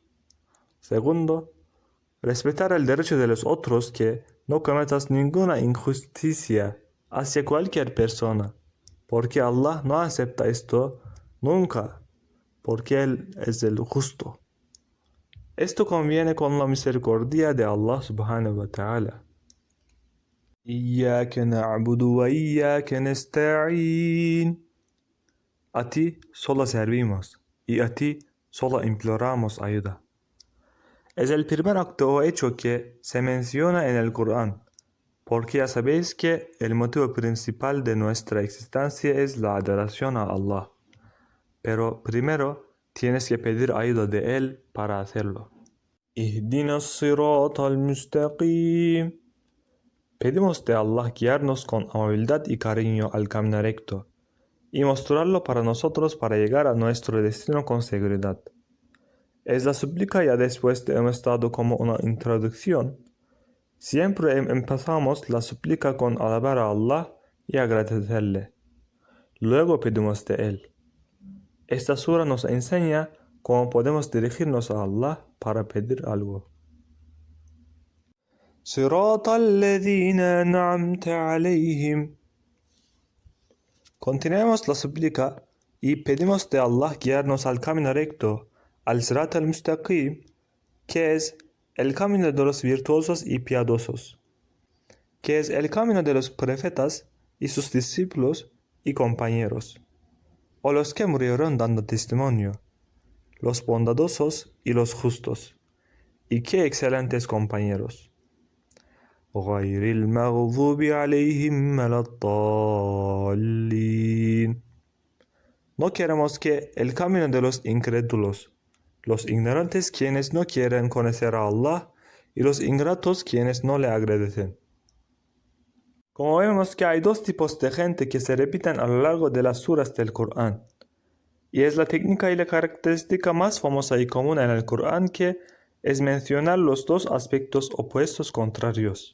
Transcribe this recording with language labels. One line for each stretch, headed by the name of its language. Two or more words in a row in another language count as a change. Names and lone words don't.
Spanish: Segundo, respetar el derecho de los otros, que no cometas ninguna injusticia hacia cualquier persona, porque Allah no acepta esto nunca, porque Él es el justo. Esto conviene con la misericordia de Allah
Arabic: سبحانه وتعالى. إياك نعبد وإياك نستعين.
Spanish: A ti solo servimos y a ti solo imploramos ayuda. Es el primer acto o hecho que se menciona en el Corán, porque ya sabéis que el motivo principal de nuestra existencia es la adoración a Allah. Pero primero tienes que pedir ayuda de Él para hacerlo.
Arabic: اهدنا الصراط المستقيم.
Spanish: Pedimos de Allah guiarnos con amabilidad y cariño al camino recto y mostrarlo para nosotros para llegar a nuestro destino con seguridad. Es la súplica ya después de hemos dado como una introducción. Siempre empezamos la súplica con alabar a Allah y agradecerle. Luego pedimos de Él. Esta sura nos enseña cómo podemos dirigirnos a Allah para pedir algo.
Arabic: صراط الذين أنعمت عليهم.
Spanish: Continuemos la súplica y pedimos de Allah guiarnos al camino recto, al
Arabic: صراط المستقيم,
Spanish: que es el camino de los virtuosos y piadosos, que es el camino de los profetas y sus discípulos y compañeros, o los que murieron dando testimonio, los bondadosos y los justos, y qué excelentes compañeros.
Arabic: غير المغضوب عليهم ولا الضالين.
Spanish: No queremos que el camino de los incrédulos, los ignorantes quienes no quieren conocer a Allah y los ingratos quienes no le agradecen. Como vemos que hay dos tipos de gente que se repiten a lo largo de las suras del Corán, y es la técnica y la característica más famosa y común en el Corán, que es mencionar los dos aspectos opuestos contrarios.